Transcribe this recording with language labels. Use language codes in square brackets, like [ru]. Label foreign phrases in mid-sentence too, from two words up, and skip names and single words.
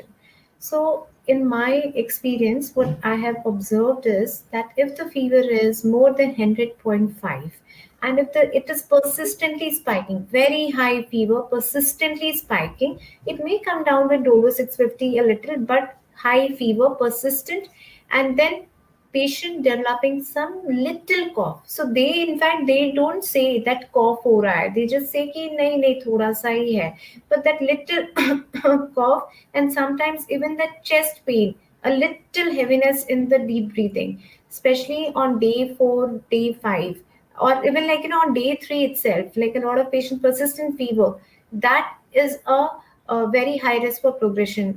[en] So, in my experience, what I have observed is that if the fever is more than 100.5, and if it is persistently spiking, very high fever, persistently spiking, it may come down with Dolo 650 a little, but high fever, persistent, and then patient developing some little cough. So they, in fact, they don't say that cough [hi] हो रहा है. [en] They just say [hi] कि नहीं नहीं थोड़ा सा ही है. [en] But that little cough, and sometimes even that chest pain, a little heaviness in the deep breathing, especially on day 4, day 5, or even like on day 3 itself, like a lot of patients persistent fever, that is a very high risk for progression.